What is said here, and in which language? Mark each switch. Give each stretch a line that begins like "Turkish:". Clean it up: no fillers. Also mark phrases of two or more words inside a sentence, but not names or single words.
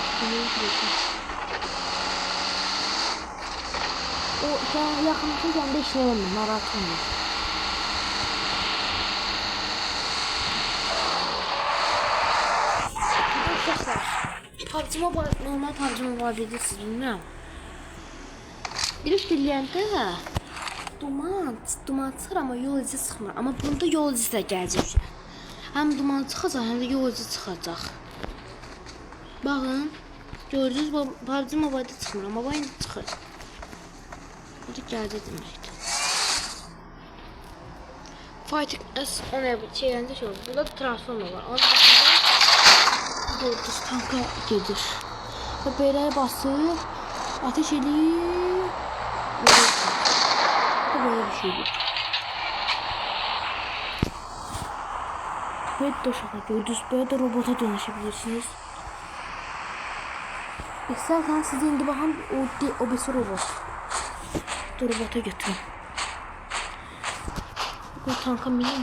Turkish: O yakınlıkta işleyemem. Narahat olmuyor. PUBG Mobile, normal PUBG Mobile bilirsiniz, bilmiyorum.
Azerbaijani: Direkt diləyəndə duman çıxır, amma yol izi çıxmır. Amma bunda yol izi də gələcək. Həm duman çıxacaq, həm də yol izi çıxacaq. Baxın, gördünüz, PUBG Mobile'da çıxmır, amma bu indi çıxır. Bu da gələcək deməkdir. Fighting S10 şeyləndə şey olur. Burada transformer var. Ona gördünüz, tanka gedir. Və belə basır, ateş edir.
Turkish: Bu böyle bir şeydir. Böyle de uşaqlar gördünüz, böyle de robota dönüşebilirsiniz.
Azerbaijani: İstersen size indi baxın, o birisi robot. Robota götürün. Bu tanka minin.